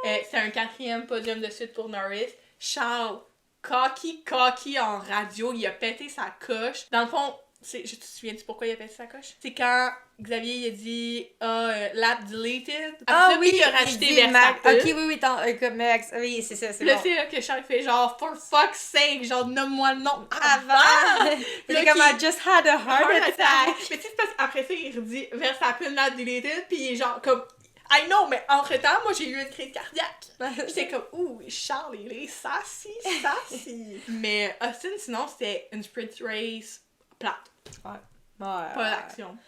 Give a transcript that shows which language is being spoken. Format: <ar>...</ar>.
<fr>C'est un 4e podium de suite pour Norris. Charles, cocky en radio, il a pété sa coche. Dans le fond, je te souviens-tu pourquoi il a pété sa coche? C'est quand Xavier il a dit</fr> <en>lap deleted.</en> <fr>Après oui, il a rajouté Verstappen. Ok, oui, c'est ça, c'est là, c'est là que Charles fait genre,</fr> <en>for fuck's sake,</en> <fr>genre, nomme-moi le nom avant. Il est comme,</fr> <en>I just had a heart attack.</en> <fr>Mais tu sais, parce qu'après ça, il redit Verstappen</fr> <en>lap deleted,</en> <fr>puis il est genre comme,</fr> <en>I know,</en> <fr>mais entre-temps, moi, j'ai eu une crise cardiaque. J'étais comme, ouh, Charles, il est sassy. Mais Austin, sinon, c'était une sprint race plate. Ouais. Pas d'action.</fr>